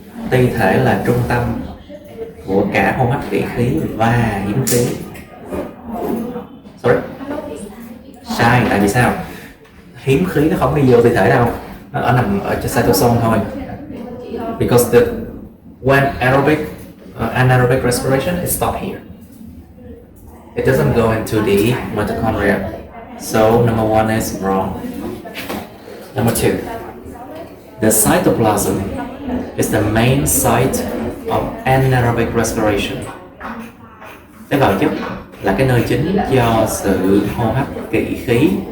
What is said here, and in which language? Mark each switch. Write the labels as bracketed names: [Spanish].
[Vietnamese] Ti thể là trung tâm của cả hô hấp kỷ khí và hiếm khí. Sorry, sai. Tại vì sao? Hiếm khí nó không đi vô ti thể đâu, nó nằm ở cytosol thôi. [English] Because when aerobic anaerobic respiration is stopped here. It doesn't go into the mitochondria. So number one is wrong. Number two, the cytoplasm is the main site of anaerobic respiration. [Vietnamese] Tế bào chất là cái nơi chính cho sự hô hấp kỷ khí.